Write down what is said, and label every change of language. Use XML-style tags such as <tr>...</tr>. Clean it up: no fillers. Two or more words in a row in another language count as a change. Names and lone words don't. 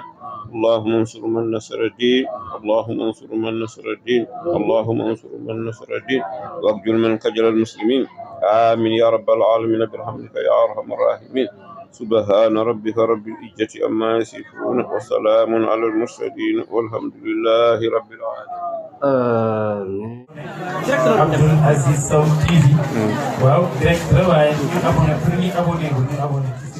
<ar>اللهم انصر من نصر الدين اللهم انصر من نصر الدين اللهم انصر من نصر الدين واخذل من كجل المسلمين. آمين يا رب العالمين برحمتك يا أرحم الراحمين. سبحان ربك رب العزة عما يصفون وسلام على المرسلين والحمد لله رب العالمين.</ar> <wo>Abdoul Aziz Sow TV. waaw direct waaye ñu abonné pour ñu abonné</wo>